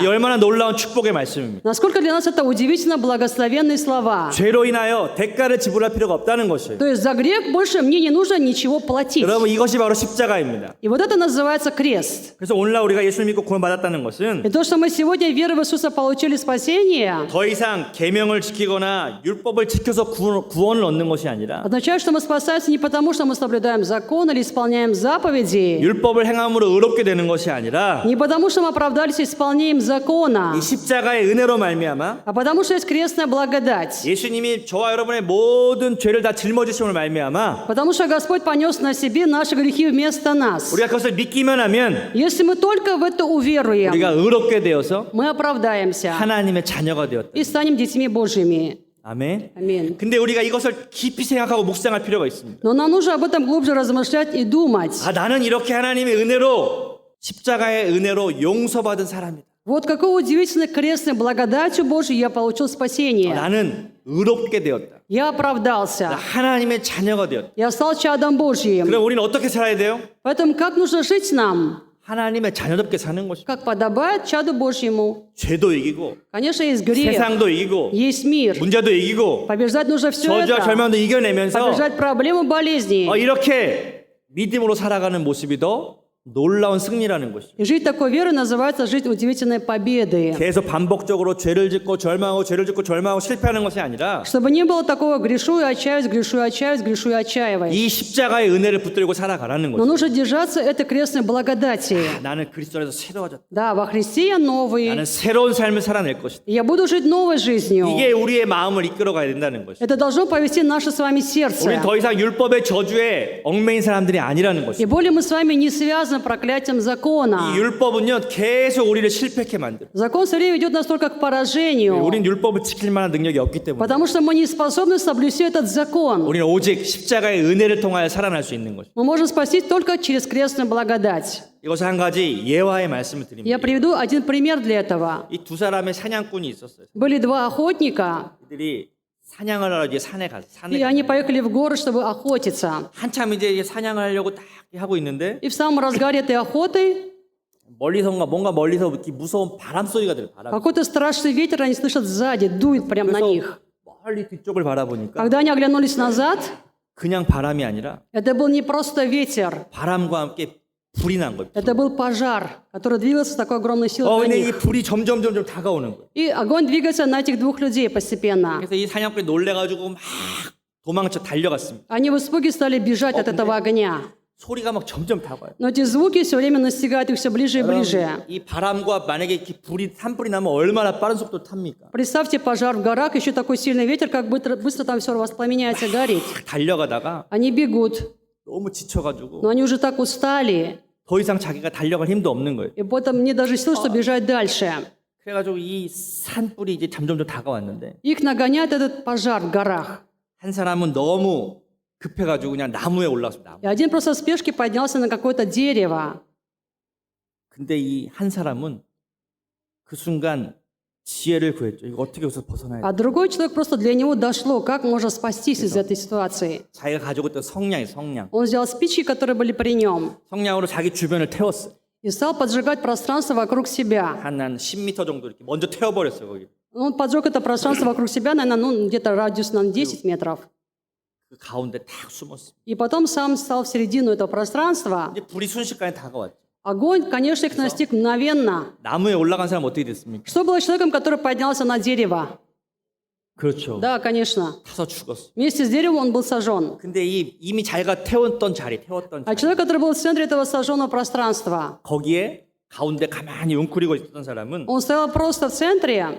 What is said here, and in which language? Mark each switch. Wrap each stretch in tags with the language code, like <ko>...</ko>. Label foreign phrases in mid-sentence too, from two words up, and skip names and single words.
<ko>이 얼마나 놀라운 축복의 말씀입니다.</ko> <ru>Насколько для нас это удивительно благословенные слова.</ru> <ko>죄로 인하여 대가를 지불할 필요가 없다는 것이에요.</ko> <ru>То есть за грех больше мне не нужно ничего платить.</ru> <ko>여러분 이것이 바로 십자가입니다.</ko> <ru>И вот это называется крест.</ru> <ko>그래서 오늘날 우리가 예수를 믿고 구원받았다는 것은</ko> <ru>И то, что мы сегодня, верой в Иисуса, получили спасение,</ru> <ko>더 이상 계명을 지키거나 율법을 지켜서 구원을 얻는 것이 아니라</ko> <ru>означает, что мы спасаемся не потому, что мы соблюдаем закон или исполняем заповеди,</ru> <ko>율법을 행함으로 의롭게 되는 것이 아니라</ko> <ru>не потому, что мы оправдались исполнением закона,</ru> <ko>이 십자가의 은혜로 말미암아</ko> <ru>а потому, что есть крестная благодать.</ru> <ko>예수님이 저와 여러분의 모든 죄를 다 짊어지심을 말미암아</ko> <ru>Потому что Господь понес на себе наши грехи вместо нас.</ru> <ko>우리가 그것을 믿기만 하면</ko> <ru>Если мы только в это уверуем,</ru> <ko>우리가 의롭게 되어서</ko> <ru>мы оправдаемся</ru> <ko>하나님의 자녀가 되었다.</ko> <ru>и станем детьми Божьими.</ru> <ko>아멘.</ko> <ru>Аминь.</ru> <ko>근데 우리가 이것을 깊이 생각하고 묵상할 필요가 있습니다.</ko> <ru>Но нам нужно об этом глубже размышлять и думать.</ru> <ko>아, 나는 이렇게 하나님의 은혜로 십자가의 은혜로 용서받은 사람이다.</ko> <ru>Вот какой удивительной крестной благодатью Божьей я получил спасение.</ru> <ko>나는 의롭게 되었다.</ko> <ru>Я</ru> <ko>나</ko> <ru>оправдался.</ru> <ko>하나님의 자녀가 되었다.</ko> <ru>Я стал чадом Божьим.</ru> <ko>그럼 우리는 어떻게 살아야 돼요?</ko> <ru>Поэтому как нужно жить нам?</ru> <ko>하나님의 자녀답게 사는 것이다.</ko> <ru>Как подобает чаду Божьему.</ru> <ko>죄도 이기고</ko> <ru>Конечно, есть грех,</ru> <ko>세상도 이기고</ko> <ru>есть мир.</ru> <ko>문제도 이기고</ko> <ru>Побеждать нужно все</ru> <ko>저주와</ko> <ru>это.</ru> <ko>절망도 이겨내면서</ko> <ru>Побеждать проблему болезней.</ru> <ko>이렇게 믿음으로 살아가는 모습이 더 놀라운 승리라는 것이죠.</ko> <ru>И жить такой верой называется жить удивительной победой.</ru> <ko>계속 반복적으로 죄를 짓고 절망하고 죄를 짓고 절망하고 실패하는 것이 아니라</ko> <ru>Чтобы не было такого грешу и отчаиваюсь, грешу и отчаиваюсь, грешу и отчаиваюсь.</ru> <ko>이 십자가의 은혜를 붙들고 살아가라는</ko> <ru>Но</ru> <ko>거죠.</ko> <ru>нужно держаться этой крестной благодати.</ru> <ko>나는 그리스도 안에서 새로워졌다.</ko> <ru>Да, во Христе я новый.</ru> <ko>나는 새로운 삶을 살아낼 것이다.</ko> <ru>И я буду жить новой жизнью.</ru> <ko>이게 우리의 마음을 이끌어가야 된다는 것이죠.</ko> <ru>Это должно повести наше с вами сердце.</ru> <ko>우리는 더 이상 율법의 저주에 얽매인 사람들이 아니라는</ko> <ru>И</ru> <ko>것이죠.</ko> <ru>более мы с вами не связаны проклятием закона.</ru> <ko>이 율법은요 계속 우리를 실패하게 만들어요.</ko> <ru>Закон все время ведет нас только к поражению.</ru> <ko>우리는 율법을 지킬 만한 능력이 없기 때문에</ko> <ru>Потому что мы не способны соблюсти этот закон.</ru> <ko>우리는 오직 십자가의 은혜를 통하여 살아날 수 있는 것이죠.</ko> <ru>Мы можем спастись только через крестную благодать.</ru> <ko>이것을 한 가지 예화의 말씀을 드립니다.</ko> <ru>Я приведу один пример для этого.</ru> <ko>이 두 사람의 사냥꾼이 있었어요.</ko> <ru>Были два охотника,</ru> <ko>이들이 사냥을 하러 이제 산에 가서</ko> <ru>и они поехали в город, чтобы охотиться.</ru> <ko>한참 이제 사냥을 하려고 딱 하고 있는데</ko> <ru>И в самом разгаре этой охоты</ru> <ko>뭔가 멀리서 이렇게 무서운 바람 소리가 들려요. 바람.</ko> <ru>какой-то страшный ветер они слышат сзади, дует прямо на них.</ru> <ko>멀리 뒤쪽을 바라보니까</ko> <ru>Когда они оглянулись назад,</ru> <ko>그냥 바람이 아니라</ko> <ru>это был не просто ветер,</ru> <ko>바람과 함께 불이 난 거예요.</ko> <ru>это был пожар, который двигался с такой огромной силой на</ru> <ko>근데 이</ko> <ru>них.</ru> <ko>불이 점점 다가오는 거예요.</ko> <ru>И огонь двигается на этих двух людей постепенно.</ru> <ko>그래서 이 사냥꾼이 놀래가지고 막 도망쳐 달려갔습니다.</ko> <ru>Они в испуге стали бежать от этого огня.</ru> <ko>소리가 막 점점 다가와요.</ko> <ru>Но эти звуки все время настигают их все ближе и ближе.</ru> <ko>이 바람과 만약에 이렇게 산불이 나면 얼마나 빠른 속도로 탑니까?</ko> <ru>Представьте пожар в горах, еще такой сильный ветер, как быстро там все воспламеняется, горит.</ru> <ko>달려가다가</ko> <ru>Они бегут,</ru> <ko>너무 지쳐가지고</ko> <ru>но они уже так устали,</ru> <ko>더 이상 자기가 달려갈 힘도 없는 거예요.</ko> <ru>и потом не даже сил, чтобы бежать дальше.</ru> <ko>그래가지고 이 산불이 이제 점점 다가왔는데</ko> <ru>Их нагоняет этот пожар в горах.</ru> <ko>한 사람은 너무 급해가지고 그냥 나무에 올라왔습니다.</ko> <ru>И один просто в спешке поднялся на какое-то дерево.</ru> <ko>근데 이 한 사람은 그 순간 지혜를 구했죠. 이거 어떻게 여기서 벗어나야 돼?</ko> <ru>А другой человек просто для него дошло, как можно спастись из этой ситуации.</ru> <ko>자기가 가지고 있던 성냥.</ko> <ru>Он взял спички, которые были при нем,</ru> <ko>성냥으로 자기 주변을 태웠어요.</ko> <ru>и стал поджигать пространство вокруг себя.</ru> <ko>한 10m 정도 이렇게 먼저 태워버렸어요. 거기.</ko> <ru>Он поджег это пространство вокруг себя, наверное, где-то радиус на 10 метров.</ru> <ko>그 가운데 탁 숨었어요.</ko> <ru>И потом сам стал в середину этого пространства.</ru> <ko>이제 불이 순식간에 다가왔죠.</ko> <ru>Огонь, конечно, их настиг мгновенно.</ru> <ko>나무에 올라간 사람 어떻게 됐습니까?</ko> <ru>Что было с человеком, который поднялся на дерево?</ru> <ko>그렇죠.</ko> <ru>Да, конечно.</ru> <ko>타서 죽었어.</ko> <ru>Вместе с деревом он был сожжен.</ru> <ko>근데 이미 자기가 태웠던 자리</ko> <ru>А человек, который был в центре этого сожженного пространства,</ru> <ko>거기에 가운데 가만히 웅크리고 있었던 사람은</ko> <ru>он стоял просто в центре.</ru>